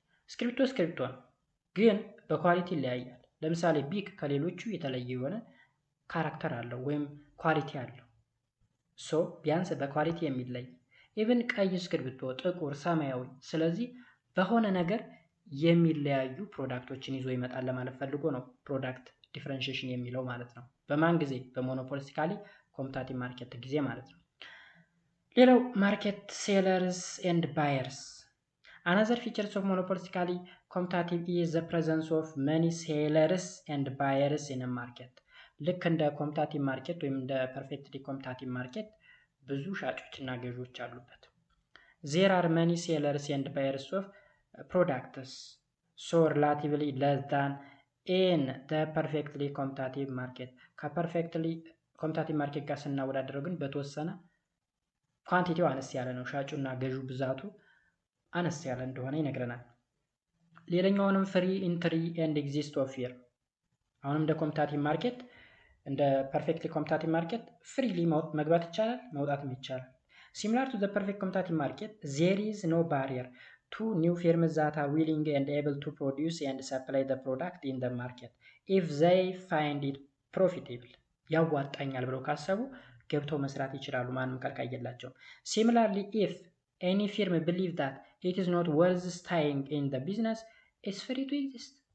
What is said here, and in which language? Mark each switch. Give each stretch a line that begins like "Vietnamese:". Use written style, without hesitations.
Amharic: ስክሪፕቶ ነው ግን በኳሊቲ ይለያያል። ለምሳሌ ቢክ ከሌሎቹ የተለየ የሆነ ካራክተር አለው ወይም ኳሊቲ አለው። ሶ ቢያንስ በኳሊቲ የሚለይ ኢቭን ቀይ ስክሪፕቶ፣ ጥቁር፣ ሰማያዊ፣ ስለዚህ በሆነ ነገር የሚለያዩ ፕሮዳክቶችን ይዞ ይመጣል ለማለት ፈልጎ ነው ፕሮዳክት ዲፈረንሺዬሽን የሚለው ማለት ነው። በማን ጊዜ? በሞኖፖሊስቲካሊ ኮምፒታቲቭ ማርኬት ጊዜ ማለት ነው።
English: ሌላው ማርኬት ሴለርስ ኤንድ ባየርስ። Another features of monopolistically competitive is the presence of many sellers and buyers in a market.
Amharic: ልክ እንደ ኮምፒታቲቭ ማርኬት ወይም እንደ ፐርፌክትሊ ኮምፒታቲቭ ማርኬት ብዙ ሻጮችና ገዢዎች አሉበት።
English: There are many sellers and buyers of products, so relatively less than in the perfectly competitive market.
Amharic: ከፐርፌክትሊ ኮምፒታቲቭ ማርኬት ጋር ስናወዳደረው ግን በተወሰነ ኳንቲቲው አነስ ያለ ነው፣ ሻጩና ገዢው ብዛቱ አነስ ያለ እንደሆነ ይነግረናል። ሌላኛውንም ፍሪ ኢንትሪ ኤንድ ኤግዚስት ኦፍ ፊር። አሁንም እንደ ኮምፒታቲቭ ማርኬት እንደ ፐርፌክትሊ ኮምፒታቲቭ ማርኬት ፍሪሊ መግባት ይቻላል፣ መውጣትም ይቻላል።
English: Similar to the perfect competitive market, there is no barrier to new firms that are willing and able to produce and supply the product in the market if they find it profitable.
Amharic: ያዋጣኛል ብለው ካሰቡ ገብተው መስራት ይችላሉ፣ ማንም ከልካይ የላቸውም።
English: Similarly, if any firm believe that it is not worth staying in the business, it's free to exist.